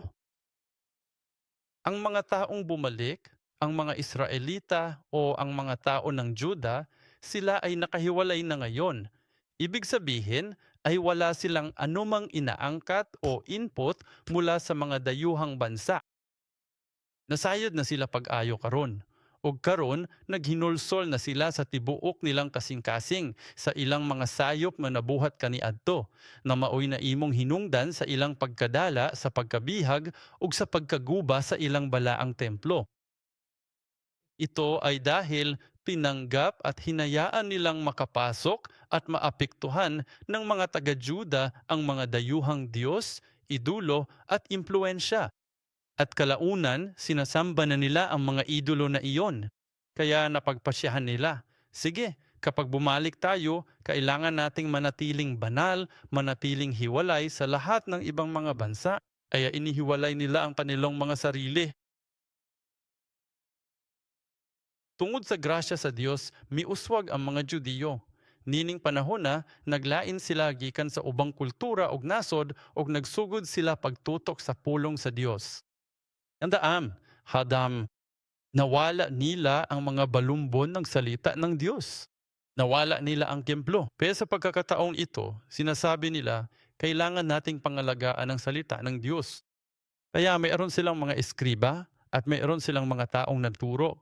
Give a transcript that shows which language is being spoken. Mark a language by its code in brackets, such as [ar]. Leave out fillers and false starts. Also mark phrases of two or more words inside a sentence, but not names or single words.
[tl] Ang mga taong bumalik, ang mga Israelita o ang mga tao ng Juda, sila ay nakahiwalay na ngayon. Ibig sabihin ay wala silang anumang inaangkat o input mula sa mga dayuhang bansa. [ceb] Nasayod na sila pag-ayo karon. Og karon naghinulsol na sila sa tibuok nilang kasing-kasing sa ilang mga sayop nga nabuhat kaniadto na maoy na imong hinungdan sa ilang pagkadala sa pagkabihag ug sa pagkaguba sa ilang balaang templo. [tl] Ito ay dahil tinanggap at hinayaan nilang makapasok at maapektuhan ng mga taga-Juda ang mga dayuhang Diyos, idulo at impluensya. At kalaunan, sinasamba na nila ang mga idolo na iyon. Kaya napagpasyahan nila, sige, kapag bumalik tayo, kailangan nating manatiling banal, manatiling hiwalay sa lahat ng ibang mga bansa. Kaya inihiwalay nila ang kanilang mga sarili. [ceb] Tungod sa grasya sa Dios, miuswag ang mga Judiyo. Nining panahon na naglain sila gikan sa ubang kultura og nasod og nagsugod sila pagtutok sa pulong sa Dios. Andaam, hadam, [tl] nawala nila ang mga balumbon ng salita ng Diyos. Nawala nila ang templo. Kaya sa pagkakataong ito, sinasabi nila, kailangan nating pangalagaan ang salita ng Diyos. Kaya mayroon silang mga eskriba at mayroon silang mga taong nagturo.